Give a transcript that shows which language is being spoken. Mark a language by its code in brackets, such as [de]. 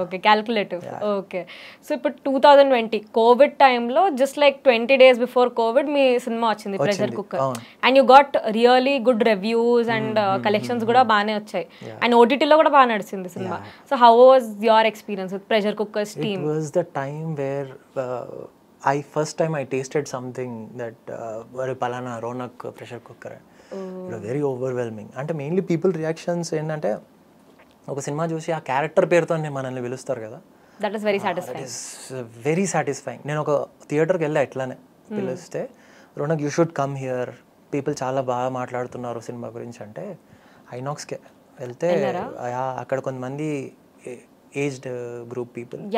[en] Okay, calculative. Okay. So ఇప్పుడు 2020 Covid టైంలో just like 20 days before Covid [te] మీ cinema వచ్చింది [en] pressure cooker, and you got really good reviews and collections [te] కూడా బాగానే వచ్చాయి, [en] and [te] ఓటీటీలో కూడా బాగా నడిచింది cinema. [en] So how was your experience with pressure cookers team? It was the time where first time I tasted something that palana Ronak pressure cooker. It was very overwhelming. [te] అంటే mainly people reactions ఏంటంటే ఒక cinema చూసి ఆ character పేరుతో మనల్ని పిలుస్తారు కదా, [en] That is very satisfying. Very satisfying. [te] నేను ఒక థియేటర్కి వెళ్ళా ఎట్లానే పిలిస్తే, Ronak [en] you should come here, [te] people చాలా బాగా మాట్లాడుతున్నారు సినిమా గురించి అంటే ఐనాక్స్కి వెళ్తే అక్కడ కొంతమంది ఏజ్డ్ గ్రూప్ పీపుల్